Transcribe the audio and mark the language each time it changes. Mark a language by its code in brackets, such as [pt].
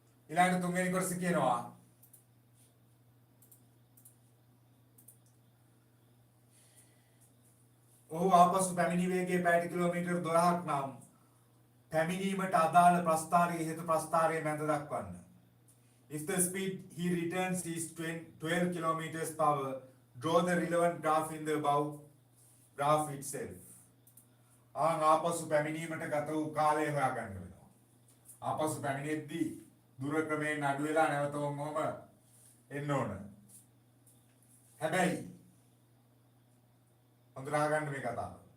[si] ඊළඟ තුන්වෙනි කොටස කියනවා ඔහු ආපසු පැමිණි වේගය පැයට කිලෝමීටර් 12ක් නම් පැමිණීමට අදාළ ප්‍රස්ථාරයේ හේතු ප්‍රස්ථාරයේ මැද දක්වන්න. [en] If the speed he returns is 12 kilometers per hour, draw the relevant graph in the above graph itself. [si] ආපසු පැමිණීමට ගත වූ කාලය හොයාගන්න වෙනවා. ආපසු පැමිණෙද්දී දුර ක්‍රමයෙන් අඩු වෙලා නැවත වොම එන්න ඕන. හැබැයි හොඳට අහගන්න මේ කතාව.